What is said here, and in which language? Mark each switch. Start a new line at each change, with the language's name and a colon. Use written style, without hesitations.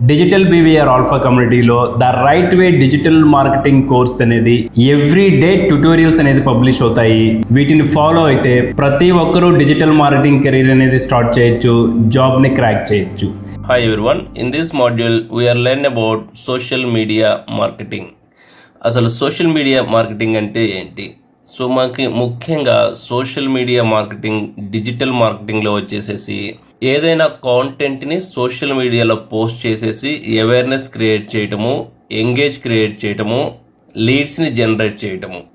Telugu: Digital BVR alpha కమ్యూనిటీలో the right way digital marketing course అనేది
English: every day tutorials
Telugu: అనేది publish అవుతాయి. వీటిని ఫాలో అయితే ప్రతి ఒక్కరూ డిజిటల్ మార్కెటింగ్ కెరీర్ అనేది స్టార్ట్ చేయొచ్చు, జాబ్ని క్రాక్ చేయొచ్చు.
English: Hi everyone, in this module we are learning about social media marketing.
Telugu: అసలు సోషల్ మీడియా మార్కెటింగ్ అంటే ఏంటి? సో మనకి ముఖ్యంగా సోషల్ మీడియా మార్కెటింగ్ డిజిటల్ మార్కెటింగ్లో వచ్చేసేసి ఏదైనా కాంటెంట్ని సోషల్ మీడియాలో పోస్ట్ చేసేసి అవేర్నెస్ క్రియేట్ చేయటము, ఎంగేజ్ క్రియేట్ చేయటము, లీడ్స్ని జనరేట్ చేయటము.